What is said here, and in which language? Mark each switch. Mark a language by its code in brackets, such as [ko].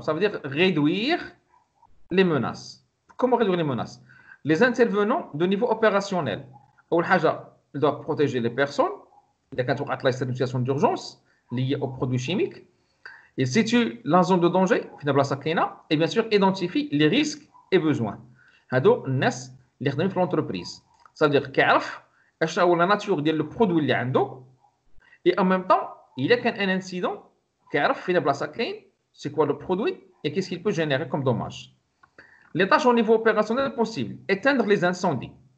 [fr] Ça veut dire réduire les menaces. Comment réduire les menaces? Les intervenants de niveau opérationnel. Ils doivent protéger les personnes, [ar] إذا كانت وقعت [fr] لا situation d'urgence liée aux produits chimiques. Il situe la zone de danger [ar] في بلاصة كاينة [fr] et bien sûr identifie les risques et besoins. [ar] هادو الناس اللي خدامين في l'entreprise. [fr] C'est-à-dire [ar] كيعرف اشنا هو لا ناتور ديال لو برودوي اللي عنده [fr] et en même temps il a qu'un incident [ar] كيعرف فين بلاصة كاين [fr] c'est quoi le produit et qu'est-ce qu'il peut générer comme dommage. Les tâches au niveau opérationnel possible, éteindre les incendies.